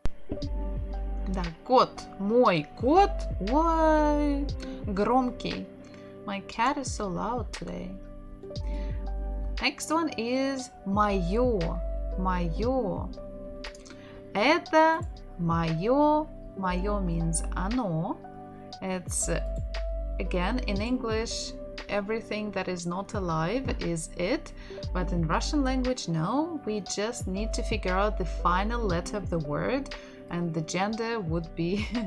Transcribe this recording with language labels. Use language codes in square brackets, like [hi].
[ru] Да, кот. Мой кот. Ой, громкий. [en] My cat is so loud today. Next one is моё. Моё. [ru] Это моё. Моё means оно. [en] It's, again, in English, everything that is not alive is it. But in Russian language, no. We just need to figure out the final letter of the word. And the gender would be...